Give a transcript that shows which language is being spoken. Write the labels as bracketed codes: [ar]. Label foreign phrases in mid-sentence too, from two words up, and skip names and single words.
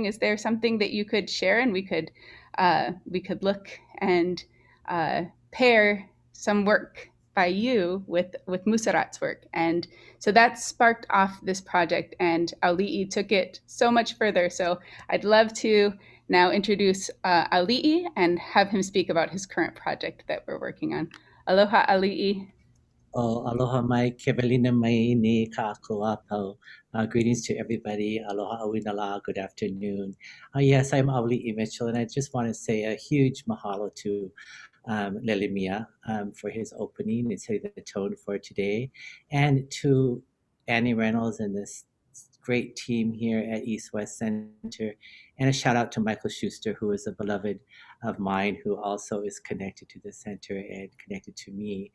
[en] Is there something that you could share, and we could look and pair some work by you with Musarat's work? And so that sparked off this project, and Aulii took it so much further. So I'd love to now introduce Aulii and have him speak about his current project that we're working on. Aloha, Aulii. [haw] Aloha mai kevelina mai ni ka'akua pau. [en] Greetings to everybody. [haw] Aloha awinala. [en] Good afternoon. Yes, I'm Aulii Mitchell, and I just want to say a huge mahalo to Lalimia for his opening and setting the tone for today, and to Annie Reynolds and this great team here at East West Center, and a shout out to Michael Schuster, who is a beloved of mine, who also is connected to the center and connected to me.